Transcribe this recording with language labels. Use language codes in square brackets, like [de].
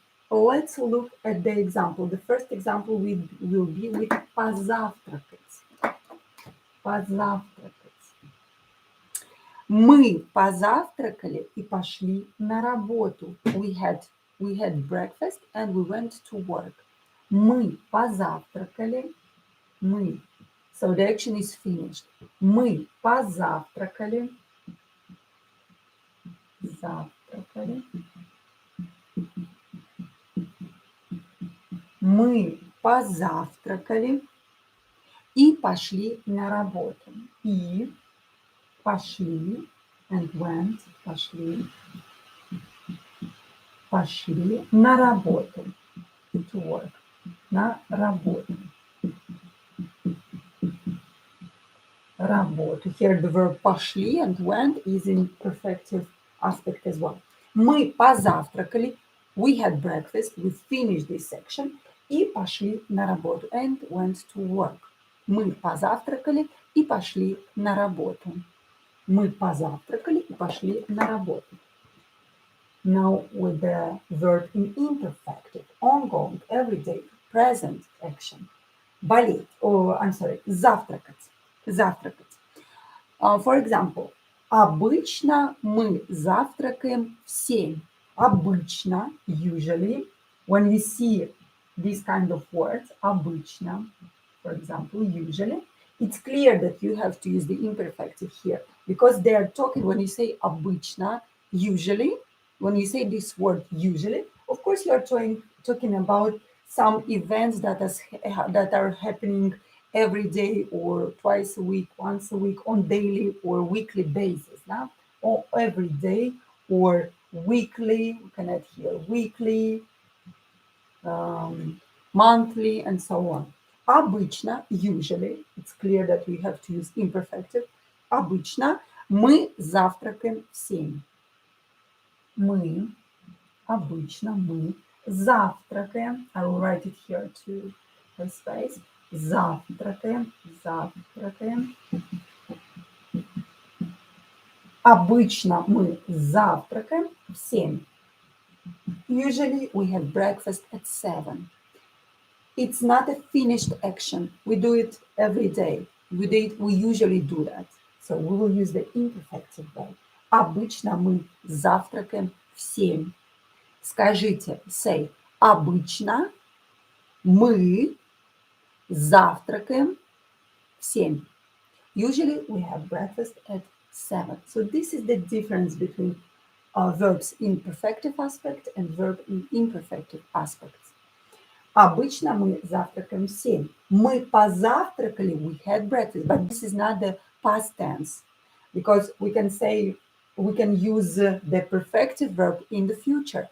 [en] Let's look at the example. The first example will be with позавтракать. [ru] Позавтракать. Мы позавтракали и пошли на работу. [en] We had breakfast and we went to work. [ru] Мы позавтракали. Мы. [en] So the action is finished. [ru] Мы позавтракали. Завтракали. Мы позавтракали и пошли на работу. И пошли [en] and went, [ru] пошли на работу. [en] To work. [ru] На работу. Работу. [en] Here the verb пошли and went is in perfective aspect as well. [ru] Мы позавтракали. [en] We had breakfast. We finished this section. [ru] И пошли на работу. [en] And went to work. [ru] Мы позавтракали и пошли на работу. Мы позавтракали и пошли на работу. [en] Now with the verb in imperfective, ongoing, everyday, present action. [ru] Болеть. [en] Oh, I'm sorry. [ru] Завтракать. Завтракать. [en] For example, [ru] обычно мы завтракаем в 7. [en] Обычно, usually, when we see these kind of words, обычно, for example, usually, it's clear that you have to use the imperfective here because they are talking, when you say обычно, usually, when you say this word usually, of course you are talking about some events that are happening every day or twice a week, once a week, on daily or weekly basis, now, or every day or weekly, we can add here weekly, monthly, and so on. Обычно, usually, it's clear that we have to use imperfective. [ru] Обычно мы завтракаем в 7. Мы, обычно мы завтракаем. [en] I will write it here to the space. [ru] Завтракаем, завтракаем. Обычно мы завтракаем в 7. [en] Usually we have breakfast at 7. It's not a finished action. We do it every day. We usually do that. So we will use the imperfective verb. [ru] Обычно мы завтракаем в 7. Скажите, [en] say, [ru] обычно мы завтракаем в 7. [en] Usually we have breakfast at 7. So this is the difference between verbs in perfective aspect and verb in imperfective aspects. [ru] Обычно мы завтракаем в 7. Мы позавтракали, [en] we had breakfast, but this is not the past tense because we can use the perfective verb in the future.